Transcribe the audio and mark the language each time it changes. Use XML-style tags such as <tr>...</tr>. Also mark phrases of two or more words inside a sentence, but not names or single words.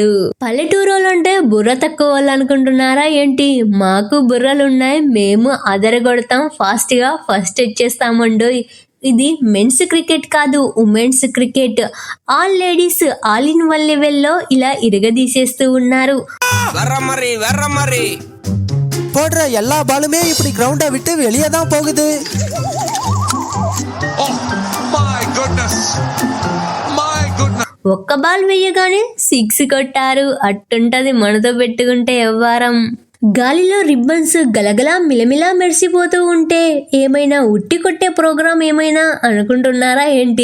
<te>పల్లెటూరులంటే బుర్ర తక్కువ వాళ్ళు అనుకుంటున్నారా ఏంటి? మాకు బుర్రలున్నాయి, మేము అదరగొడతాం, ఫాస్ట్ గా ఫస్ట్ వచ్చేస్తామండో. ఇది</te> <en>men's cricket</en> <te>కాదు,</te> <en>women's cricket. all ladies all in one</en> <te>లెవెల్లో ఇలా ఇరగదీసేస్తూ ఉన్నారు.</te> <ta>போடுற எல்லா பாலுமே இப்படி கிரவுண்டை விட்டு வெளியே தான் போகுது.</ta> <te>ఒక్క బాల్ వేయగానే 6 కొట్టారు. అట్టుంటది మనతో పెట్టుకుంటే ఎవ్వారం. గాలిలో రిబ్బన్స్ గలగలా మిలమిలా మెరిసిపోతూ ఉంటే ఏమైనా ఉట్టి కొట్టే ప్రోగ్రాం ఏమైనా అనుకుంటున్నారా ఏంటి?</te>